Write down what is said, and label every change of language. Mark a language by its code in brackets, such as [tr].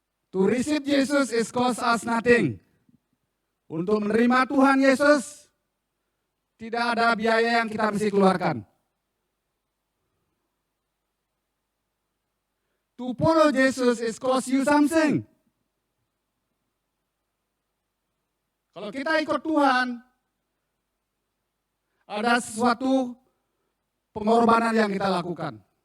[en] To receive Jesus is cost us nothing. [id] Untuk menerima Tuhan Yesus, tidak ada biaya yang kita mesti keluarkan. [en] To follow Jesus is cost you something. [id] Kalau kita ikut Tuhan, ada sesuatu pengorbanan yang kita lakukan.